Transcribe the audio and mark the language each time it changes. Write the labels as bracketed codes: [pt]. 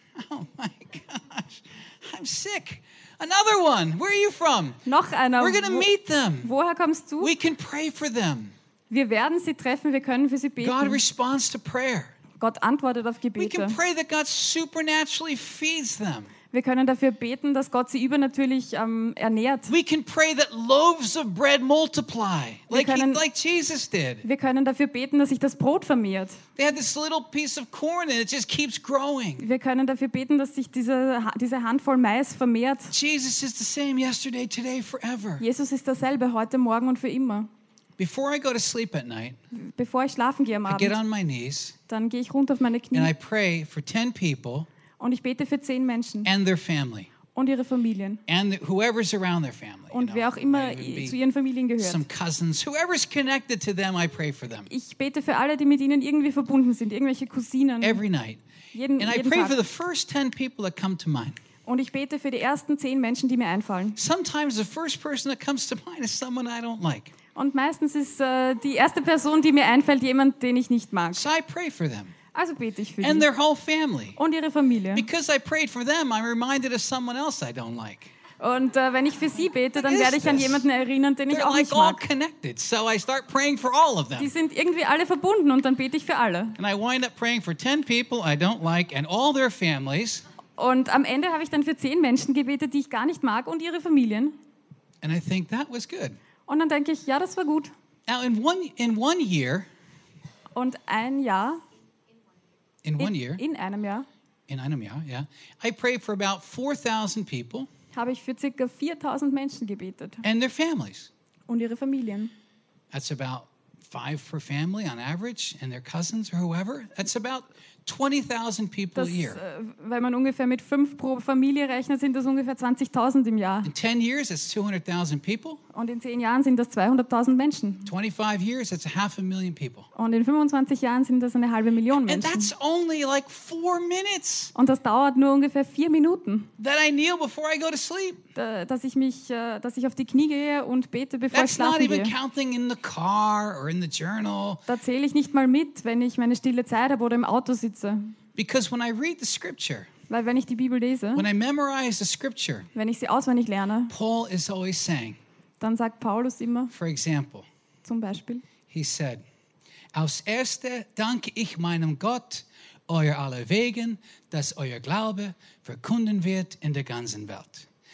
[en] Oh my gosh. I'm sick. Another one. Where are you from? [de] Noch einer. [en] We're going to meet them. [de] Woher kommst du? [en] We can pray for them. [de] Wir werden sie treffen. Wir können für sie beten. [en] God responds to prayer. [de] Gott antwortet auf Gebete. [en] We can pray that God supernaturally feeds them. [de] Wir können dafür beten, dass Gott sie übernatürlich ernährt. [en] We can pray that loaves of bread multiply, like Jesus did. [de] Wir können dafür beten, dass sich das Brot vermehrt. [en] They had this little piece of corn and it just keeps growing. [de] Wir können dafür beten, dass sich diese Handvoll Mais vermehrt. [en] Jesus is the same yesterday, today, forever. [de] Jesus ist dasselbe heute, morgen und für immer. [en] Before I go to sleep at night, [de] bevor ich schlafen gehe am Abend, [en] I get on my knees, [de] dann gehe ich runter auf meine Knie [en] and I pray for 10 people. [de] Und ich bete für 10 Menschen [en] and their family. [de] Und ihre Familien. [en] And whoever's around their family, [de] und wer auch immer zu ihren Familien gehört. [en] Some cousins, whoever's connected to them, I pray for them. [de] Ich bete für alle, die mit ihnen irgendwie verbunden sind, irgendwelche Cousinen. [en] Every night. [de] Jeden [en] I pray [de] Tag. [en] For the first 10 people that come to mind. [de] Und ich bete für die ersten 10 Menschen, die mir einfallen. [en] Sometimes the first person that comes to mind is someone I don't like. [de] Und meistens ist die erste Person, die mir einfällt, jemand, den ich nicht mag. [en] So I pray for them. [de] Also bete ich für [en] and their whole family. [de] Und ihre Familie. [en] Because I prayed for them, I'm reminded of someone else I don't like. [de] Und wenn ich für sie bete, dann werde ich an jemanden erinnern, den ich auch nicht mag. [en] They're all connected, so I start praying for all of them. [de] Die sind irgendwie alle verbunden und dann bete ich für alle. [en] And I wind up praying for 10 people I don't like and all their families. [de] Und am Ende habe ich dann für 10 Menschen gebetet, die ich gar nicht mag und ihre Familien. [en] And I think that was good. [de] Und dann denke ich, ja, das war gut. [en] Now in one year. [de] Und ein Jahr. [en] In one year. [de] In einem Jahr. In einem Jahr, [en] yeah. I prayed for about 4,000 people. [de] Habe ich für circa 4,000 Menschen gebetet. [en] And their families. [de] Und ihre Familien. [en] That's about 5 per family on average, and their cousins or whoever. That's about 20,000 people a year. [de] Wenn man ungefähr mit 5 pro Familie rechnet, sind das ungefähr 20.000 im Jahr. [en] In 10 years, it's 200,000 people. [de] Und in 10 Jahren sind das 200,000 Menschen. [en] 25 years, it's 500,000 people. [de] Und in 25 Jahren sind das eine halbe Million Menschen. [en] And that's only like 4 minutes. [de] Und das dauert nur ungefähr 4 Minuten. [en] That I kneel before I go to sleep. [de] Dass ich auf die Knie gehe und bete, bevor [en] that's [de] ich schlafen gehe. [en] That's not even counting in the car or in the journal. [de] Da zähle ich nicht mal mit, wenn ich meine stille Zeit habe oder im Auto sitze. [en] Because when I read the scripture, [de] weil wenn ich die Bibel lese, [en] when I memorize the scripture, [de] wenn ich sie auswendig lerne, [en] Paul is always saying, [de] dann sagt Paulus immer, [en] for example, [de] zum Beispiel, [en] he said, [de] aus erste danke ich meinem Gott euer aller Wegen, dass euer Glaube verkünden wird in der ganzen Welt.